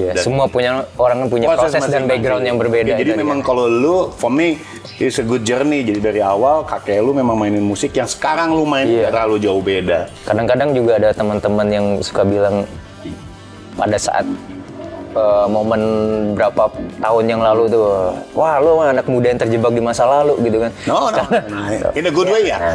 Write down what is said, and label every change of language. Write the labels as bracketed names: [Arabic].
[Indonesian] Semua orang punya proses dan background yang berbeda. Jadi memang kalau lu, [English] for me, it's a good journey. [Indonesian] Jadi dari awal kakek lu memang mainin musik yang sekarang lu main terlalu jauh beda. Kadang-kadang juga ada teman-teman yang suka bilang pada saat momen berapa tahun yang lalu tuh, wah lu anak muda yang terjebak di masa lalu gitu kan. [English] No. In a good way [Indonesian] ya?